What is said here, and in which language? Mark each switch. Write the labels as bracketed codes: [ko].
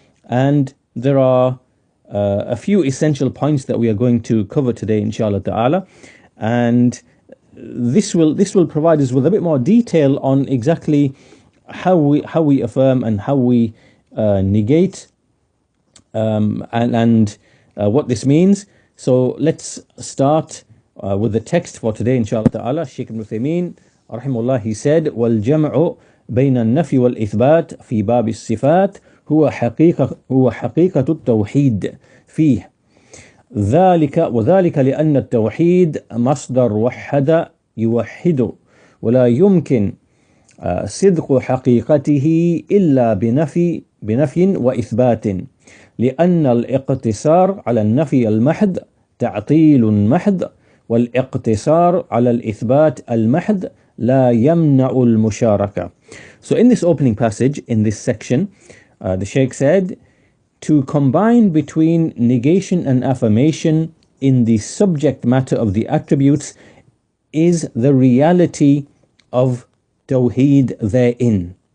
[en] And there are a few essential points that we are going to cover today, inshallah ta'ala, and this will provide us with a bit more detail on exactly how we affirm and how we negate, and what this means. So let's start with the text for today, inshallah ta'ala. Shaykh Ibn Uthaymeen rahimahullah, he said, [ar] وَالْجَمْعُ بين النفي والإثبات في باب الصفات هو حقيقة التوحيد فيه وذلك لأن التوحيد مصدر وحد يوحد، ولا يمكن صدق حقيقته إلا بنفي وإثبات، لأن الاقتصار على النفي المحض تعطيل محض، والاقتصار على الإثبات المحض لا يمنع المشاركة. [en] So in this opening passage, in this section, the Shaykh said, to combine between negation and affirmation in the subject matter of the attributes is the reality of Tawheed therein.